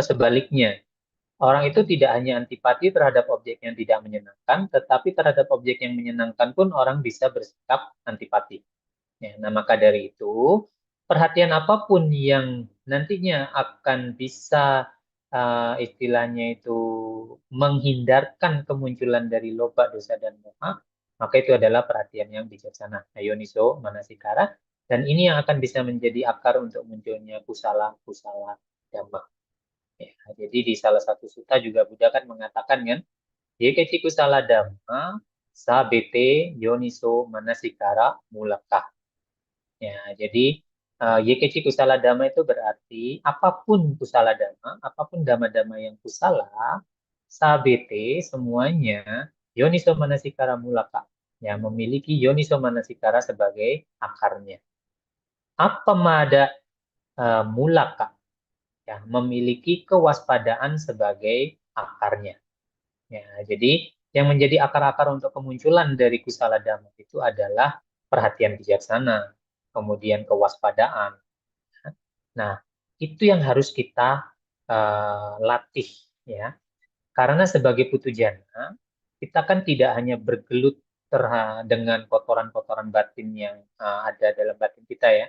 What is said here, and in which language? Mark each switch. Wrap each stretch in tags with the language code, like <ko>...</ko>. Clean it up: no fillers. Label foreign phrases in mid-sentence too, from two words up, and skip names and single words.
<id>Ya, atau sebaliknya, Orang itu tidak hanya antipati terhadap objek yang tidak menyenangkan, tetapi terhadap objek yang menyenangkan pun orang bisa bersikap antipati. Ya, nah, maka dari itu, perhatian apapun yang nantinya akan bisa istilahnya itu menghindarkan kemunculan dari loba, dosa, dan moha, maka itu adalah perhatian yang bijaksana,</id> <pi>yoniso manasikara,</pi> <id>dan ini yang akan bisa menjadi akar untuk munculnya</id> <pi>kusala dhamma.</pi> <id>Ya, jadi di salah satu sutta juga Buddha kan mengatakan kan,</id> <pi>yekeci kusala dhamma sabete yoniso manasikara mulaka.</pi> <id>Ya, jadi</id> <pi>yekeci kusala dhamma</pi> <id>itu berarti apapun</id> <pi>kusala dhamma,</pi> <id>apapun dhamma-dhamma yang kusala, sabete semuanya</id> <pi>yoniso manasikara mulaka.</pi> <id>Ya, memiliki</id> <pi>yoniso manasikara</pi> <id>sebagai akarnya.</id> <pi>Apa mada mulaka?</pi> <id>Ya, memiliki kewaspadaan sebagai akarnya. Ya, jadi yang menjadi akar-akar untuk kemunculan dari</id> <pi>kusala dhamma</pi> <id>itu adalah perhatian bijaksana, kemudian kewaspadaan. Nah, itu yang harus kita latih, ya. Karena sebagai</id> <pi>putu jana,</pi> <id>kita kan tidak hanya bergelut dengan kotoran-kotoran batin yang ada dalam batin kita, ya.</id>